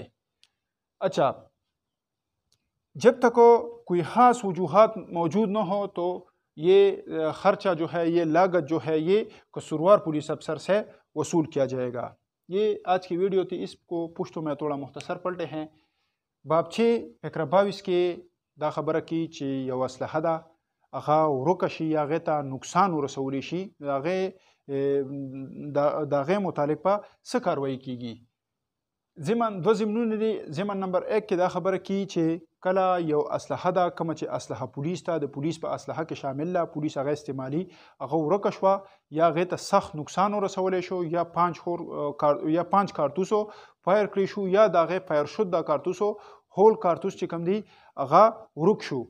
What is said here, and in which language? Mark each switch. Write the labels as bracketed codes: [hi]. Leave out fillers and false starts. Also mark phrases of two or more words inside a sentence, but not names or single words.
[ur] اچھا، جب تک کوئی خاص وجوہات موجود نہ ہو تو یہ خرچہ جو ہے، یہ لاگت جو ہے، یہ قصوروار پولیس افسر سے وصول کیا جائے گا۔ یہ آج کی ویڈیو تھی، اس کو پشتوں میں تھوڑا مختصر پلٹے ہیں۔ [ps] باب 6 فقرہ 22 کے دا خبره کی چې یو اسلحه ده هغه ورکه شي یا هغې ته نقصان ورسولی شي، د هغې متعلق به څه کاروایي کیږي؟ دو ضمنونه دي. ضمن نمبر 1 کې دا خبره کی چې کله یو اسلحه ده کومه چې اسلحه پولیس ته د پولیس په اسلحه کې شامل ده، پولیس هغه استعمالي، هغه ورکه شوه یا هغې ته سخت نقصان ورسولی شو یا 5 کارتوسو فایر کړی شو یا د هغې فایر شد د کارتوسو هول کارتوس چې کوم دی هغه ورک شو.